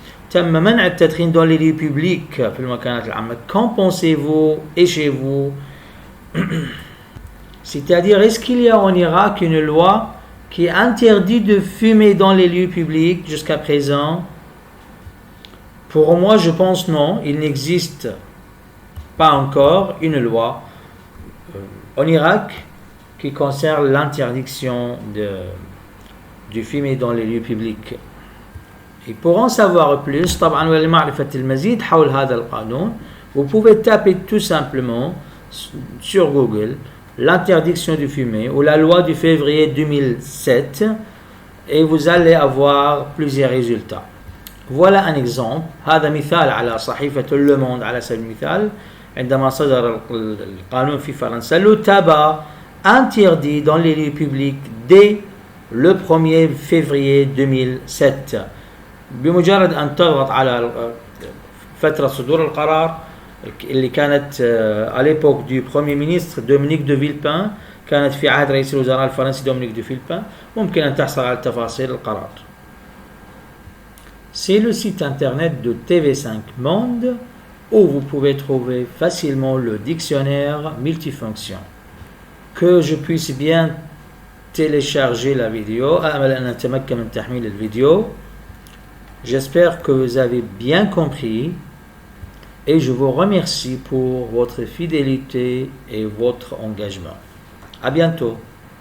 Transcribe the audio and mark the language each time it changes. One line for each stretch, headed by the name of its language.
Arabic: تم منع التدخين
French: dans les lieux publics
Arabic: في المكانات العامة.
French: Qu'en pensez-vous et chez vous? C'est-à-dire, est-ce qu'il y a en Irak une loi qui interdit de fumer dans les lieux publics jusqu'à présent? Pour moi, je pense non. Il n'existe pas encore une loi en Irak qui concerne l'interdiction de fumer dans les lieux publics. Et pour en savoir plus,
Arabic: طبعا ولمعرفة المزيد حول هذا القانون,
French: vous pouvez taper tout simplement sur Google l'interdiction de fumer ou la loi du février 2007 et vous allez avoir plusieurs résultats. Voilà un exemple.
Arabic: هذا مثال على صحيفة Le Monde على سبيل المثال. عندما صدر القانون في فرنسا,
French: le tabac interdit dans les lieux publics dès le 1er février 2007.
Arabic: بمجرد أن تضغط على فترة صدور القرار اللي كانت
French: à l'époque du Premier ministre Dominique de Villepin,
Arabic: كانت في عهد رئيس الوزراء الفرنسي دومينيك دو فيلبين, ممكن أن تحصل على تفاصيل القرار.
French: C'est le site internet de TV5 Monde où vous pouvez trouver facilement le dictionnaire multifonction. Que je puisse bien télécharger la vidéo.
Arabic: أأمل أن أتمكن من تحميل الفيديو.
French: J'espère que vous avez bien compris et je vous remercie pour votre fidélité et votre engagement. À bientôt.